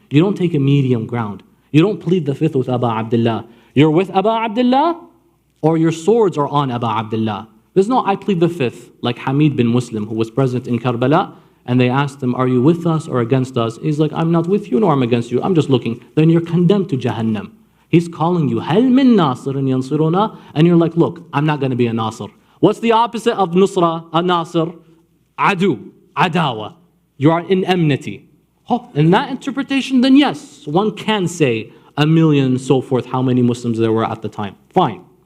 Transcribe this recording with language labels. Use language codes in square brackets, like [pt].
[en] You don't take a medium ground. You don't plead the fifth with Abu Abdullah. You're with Abu Abdullah or your swords are on Abu Abdullah. There's no I plead the fifth, like Hamid bin Muslim, who was present in Karbala, and they asked him, are you with us or against us? He's like, I'm not with you nor I'm against you. I'm just looking. Then you're condemned to Jahannam. He's calling you, [ar] هَلْ مِن نَاصِرٍ يَنصِرُنَا? [en] And you're like, look, I'm not going to be a Nasir. What's the opposite of Nusra, a Nasir? Adu, Adawa. You are in enmity. Oh, in that interpretation, then yes, one can say 1 million, so forth, how many Muslims there were at the time. Fine.